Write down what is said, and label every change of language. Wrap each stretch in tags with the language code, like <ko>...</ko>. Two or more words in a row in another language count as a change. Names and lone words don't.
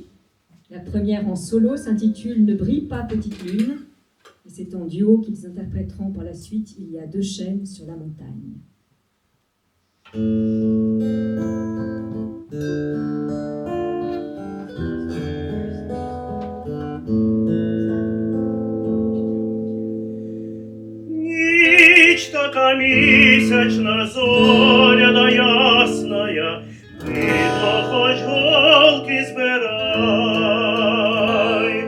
<fr>La première en solo s'intitule « Ne brille pas, petite lune » et c'est en duo qu'ils interpréteront par la suite « Il y a deux chênes sur la montagne ».</fr> <uk>Ніч така місячна, зоряна ясная, ти то хоч голки збирай.</uk>